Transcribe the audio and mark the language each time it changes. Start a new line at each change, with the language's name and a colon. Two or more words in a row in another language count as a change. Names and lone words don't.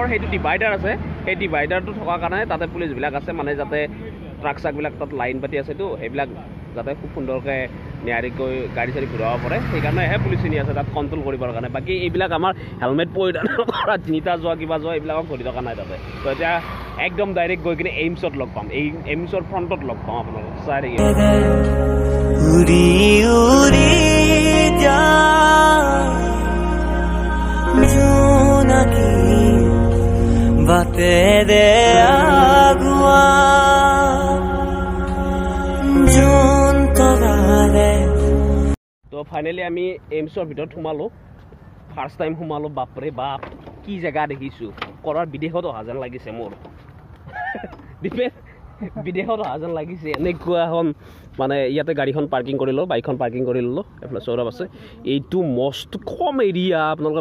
Assamese: সেইটো ডিভাইডাৰ আছে সেই ডিভাইডাৰটো থকাৰ কাৰণে তাতে পুলিচবিলাক আছে মানে যাতে ট্ৰাক চাকবিলাক তাত লাইন পাতি আছেতো সেইবিলাক যাতে খুব সুন্দৰকৈ নিয়াৰিকৈ গাড়ী চাড়ী ঘূৰাব পাৰে সেইকাৰণেহে পুলিচ চিনি আছে তাত কণ্ট্ৰল কৰিবৰ কাৰণে বাকী এইবিলাক আমাৰ হেলমেট পৰিধান কৰা তিনিটা যোৱা কিবা যোৱা এইবিলাকক ধৰি থকা নাই তাতে তো এতিয়া একদম ডাইৰেক্ট গৈ কিনে এইমছত লগ পাম এই এইমছৰ ফ্ৰণ্টত লগ পাম আপোনালোক চাই থাকিব बाते दे आगुआ जोन तो गाले तो फाइनली আমি এইমছৰ ভিতৰত সোমালোঁ
English: first time
Assamese: সোমালোঁ বাপৰে বাপ কি জেগা দেখিছোঁ কৰাৰ বিদেশত অহা যেন লাগিছে মোৰ বিদেশত অহা যেন লাগিছে এনেকুৱা এখন মানে ইয়াতে গাড়ীখন পাৰ্কিং কৰি লওঁ বাইকখন পাৰ্কিং কৰি ল'লোঁ এইফালে সৌৰভ আছে এইটো মস্ত কম এৰিয়া আপোনালোকে